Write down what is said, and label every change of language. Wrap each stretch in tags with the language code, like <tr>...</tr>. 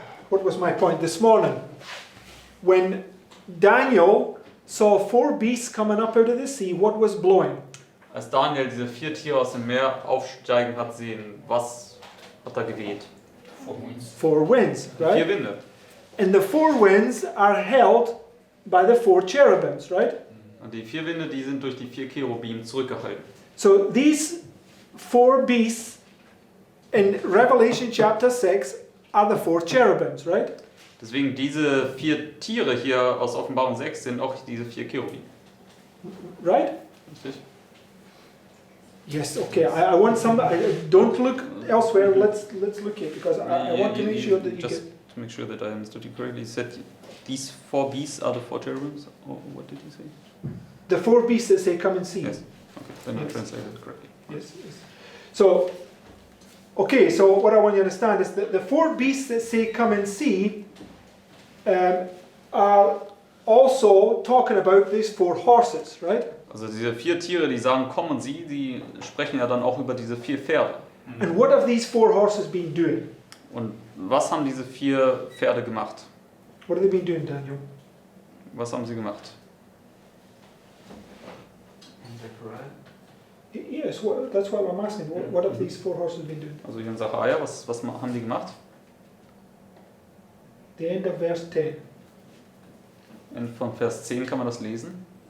<en>What was my point this morning? When Daniel saw 4 beasts coming up out of the sea, what was blowing?</en> <de>Als Daniel diese 4 Tiere aus dem Meer aufsteigen hat sehen, was hat da geweht?</de> <en>4 winds, 4 right?</en> <de>Winde.</de> <en>And the 4 winds are held by the 4 cherubims, right?</en> <de>Und die 4 Winde, die sind durch die 4 Cherubim zurückgehalten.</de> <en>So these 4 beasts in Revelation chapter 6 are the 4 cherubims, right?</en> <de>Deswegen diese 4 Tiere hier aus Offenbarung 6 sind auch diese 4 Cherubim.</de> <en>Right?</en> <de>Richtig?</de> <en>Yes, okay. I want some. Don't look elsewhere. Let's look here because I want to make sure that you just get. to make sure that I understood you correctly, you said these 4 beasts are the 4 cherubims, or what did you say? The 4 beasts that say, "Come and see." Yes. Okay, then I Yes. translated it correctly. Yes. So, okay. So what I want you to understand is that the 4 beasts that say, "Come and see," are also talking about these 4 horses, right?</en> <de>Also diese 4 Tiere, die sagen, komm und sieh, die sprechen ja dann auch über diese 4 Pferde.</de> <en>And what have these 4 horses been doing?</en> <de>Und was haben diese 4 Pferde gemacht?</de> <en>What have they been doing, Daniel?</en> <de>Was haben sie gemacht?</de> <en>Yes, that's what I'm asking. What have these 4 horses been doing?</en> <de>Also hier in Sacharja, was haben die gemacht?</de> <en>The end of verse 10.</en> <de>Von Vers 10 kann man das lesen.</de>